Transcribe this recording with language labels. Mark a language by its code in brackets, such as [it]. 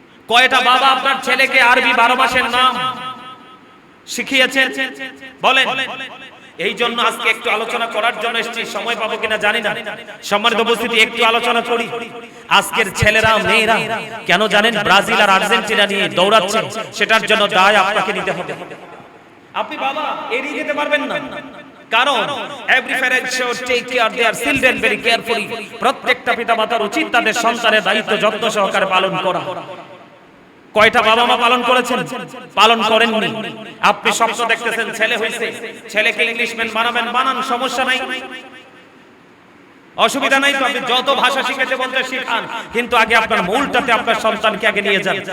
[bn] কয়টা বাবা আপনার ছেলেকে আরবি 12 মাসের নাম শিখিয়েছেন বলেন? এই জন্য আজকে একটু আলোচনা করার জন্য এসেছি, সময় পাবো কিনা জানি না। সম্মানিত উপস্থিতি, একটু আলোচনা করি। আজকের ছেলেরা, মেয়েরা কেন জানেন ব্রাজিল আর আর্জেন্টিনা নিয়ে দৌড়াচ্ছে? সেটার জন্য দায় আপনাকে নিতে হবে। আপনি বাবা এড়িয়ে যেতে পারবেন না, কারণ [en] every parent should take care their children very carefully। [bn] প্রত্যেকটা পিতামাতার উচিত তাদের সন্তানের দায়িত্ব যত্ন সহকারে পালন করা। কয়টা বাবা মা পালন করেছেন? পালন করেননি। আপনি স্বপ্ন দেখতেছেন ছেলে হইছে, ছেলেকে ইংলিশম্যান বানাবেন, বানান, সমস্যা নাই, অসুবিধা নাই তো। আপনি যত ভাষা শিখাতে বলতে শিখান, কিন্তু আগে আপনার মূলটাতে আপনার সন্তানকে আগে নিয়ে যান।